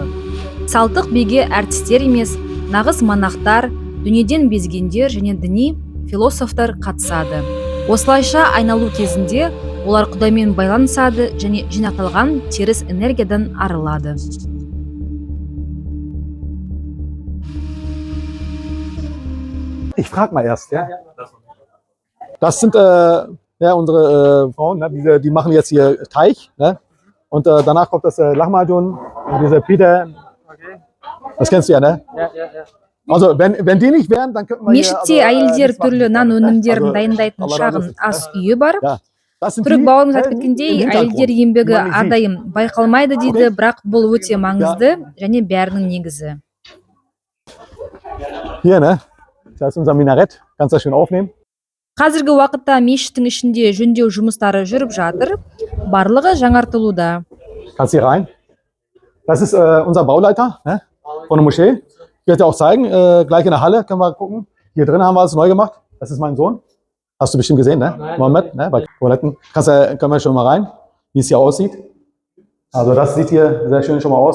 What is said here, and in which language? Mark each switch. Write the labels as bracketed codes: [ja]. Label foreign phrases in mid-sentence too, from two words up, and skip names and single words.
[kk] Салтық биге әртістер емес, нағыз монахтар, дүниеден безгендер және діни философтар қатысады. Осылайша айналу кезінде олар құдаймен байланысады және жинақталған теріс энергиядан арылады. [de] Ich frage mal erst, ja? Das sind unsere Frauen, ne? Die machen jetzt hier Teig, ne? Und danach kommt das Lahmacun, diese Pita. Das kennst du ja, ne? Ja. Also wenn die nicht wären, dann könnten wir [kk] Мешітте әйелдер түрлі нан өнімдерін дайындайтын шағын ас үйі бар. Түрік бауырымыз айтып кеткендей, әйелдер еңбегі әрдайым байқалмайды дейді, бірақ бұл өте маңызды және бәрінің негізі. [de] Hier, ne? Das ist unser Minarett. Kannst du das schön aufnehmen? [kk] Қазіргі уақытта мешіттің ішінде жөндеу жұмыстары жүріп жатыр, барлығы жаңартылуда. [de] Kannst du hier rein? Das ist unser Bauleiter, ne? Von der Moschee. Ich werde dir auch zeigen, gleich in der Halle können wir gucken. Hier drin haben wir alles neu gemacht. Das ist mein Sohn. Hast du bestimmt gesehen, ne? Mohammed, ne? Bei Toiletten. Können wir schon mal rein, wie es hier aussieht. Also das sieht hier sehr schön schon mal aus.